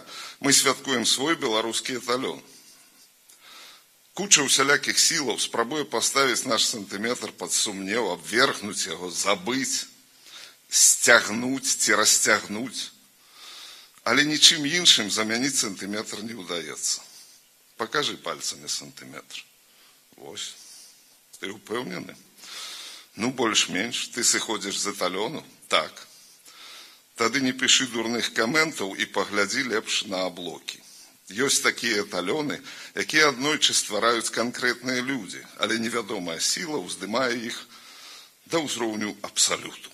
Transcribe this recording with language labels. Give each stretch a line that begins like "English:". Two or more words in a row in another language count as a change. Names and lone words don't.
Belarusian: Мы святкуем свой беларускі эталён. Куча усялякіх сілаў спрабуе паставіць наш сантиметр пад сумнеў, абвергнуць яго, забыць, сцягнуць ці расцягнуць. Але нічым іншым замяніць сантиметр не ўдаецца.
Russian: Покажи пальцами сантиметр.
Belarusian: Вось. Ты упэўнены? Ну, больш-менш. Ты сыходзіш з эталёну? Так. Тады не пішы дурных каментаў і паглядзі лепш на аблокі. Ёсць такія эталёны, якія аднойчы ствараюць канкрэтныя людзі, але невядомая сіла ўздымае іх да ўзроўню абсалюту.